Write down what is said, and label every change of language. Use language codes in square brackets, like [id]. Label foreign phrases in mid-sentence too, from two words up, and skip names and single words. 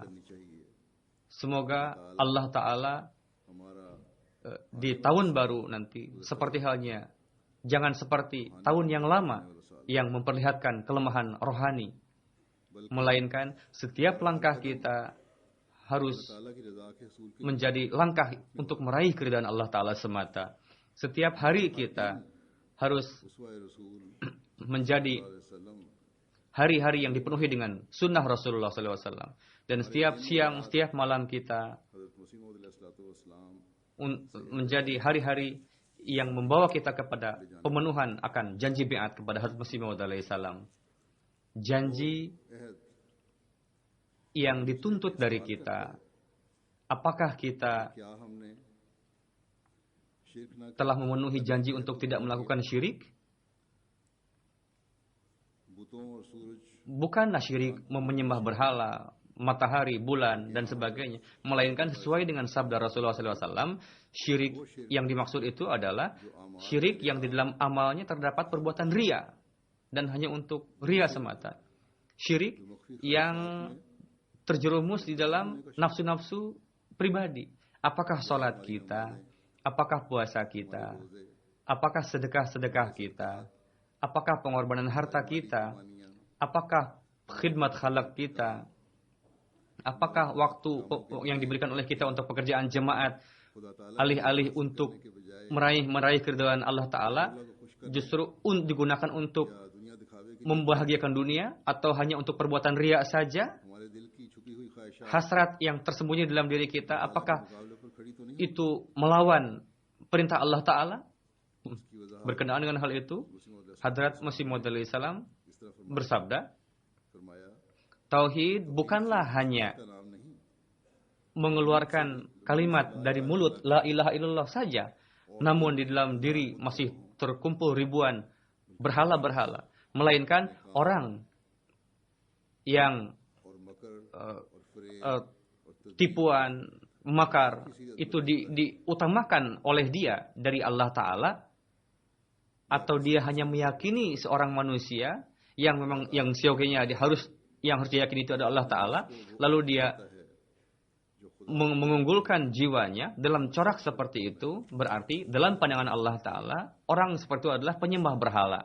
[id] Semoga Allah Ta'ala di tahun baru nanti, seperti halnya, jangan seperti tahun yang lama yang memperlihatkan kelemahan rohani, melainkan setiap langkah kita harus menjadi langkah untuk meraih keridhaan Allah Ta'ala semata. Setiap hari kita harus [ur] اسوہ رسول [id] menjadi [ur] वसल्लम [id] hari-hari yang dipenuhi dengan sunnah Rasulullah SAW. Dan setiap siang, setiap malam kita [ur] حضرت مسیح موعود علیہ السلام [id] menjadi hari-hari yang membawa kita kepada pemenuhan akan janji biat kepada Hazrat Masih Maud alaihissalam. Janji [ur] अहद [id] yang dituntut dari kita. Apakah kita [ur] کیا ہم نے شرک نہ [id] telah memenuhi janji untuk tidak melakukan syirik? [ur] بتوں اور سورج [id] Bukanlah syirik menyembah berhala, matahari, bulan, dan sebagainya. Melainkan sesuai dengan sabda Rasulullah SAW, syirik yang dimaksud itu adalah syirik yang di dalam amalnya terdapat perbuatan ria. Dan hanya untuk ria semata. Syirik yang terjerumus di dalam nafsu-nafsu pribadi. Apakah sholat kita? Apakah puasa kita? Apakah sedekah-sedekah kita? Apakah pengorbanan harta kita? Apakah khidmat khalaq kita? Apakah waktu yang diberikan oleh kita untuk pekerjaan jemaat [ur] خدا تعالیٰ [id] alih-alih untuk meraih keridhaan Allah Ta'ala justru digunakan untuk [ur] یا دنیا دکھاوے کی [id] membahagiakan dunia atau hanya untuk perbuatan riya saja? [ur] ہمارے دل کی چھپی ہوئی خواہشات [id] Hasrat yang tersembunyi dalam diri kita, apakah [ur] مقابلے پر کھڑی تو نہیں [id] itu melawan perintah Allah Ta'ala? [ur] اس کی وجہ [id] Berkenaan dengan hal itu, [ur] مسیح موعود [id] Hadrat Masih Maud alaihissalam [ur] اس طرح [id] bersabda, [ur] फरमाया [id] Tauhid bukanlah hanya [ur] کا نام نہیں [id] mengeluarkan kalimat dari mulut [ar] لا إله إلا الله [id] saja, namun di dalam diri masih terkumpul ribuan berhala-berhala, melainkan orang yang [ur] اور مکر uh, اور فریب [id] uh, tipuan, makar itu diutamakan oleh dia dari Allah Ta'ala, atau dia hanya meyakini seorang manusia yang memang yang siogianya yang harus diyakini itu adalah Allah Ta'ala, lalu dia mengunggulkan jiwanya dalam corak seperti itu, berarti dalam pandangan Allah Ta'ala orang seperti itu adalah penyembah berhala.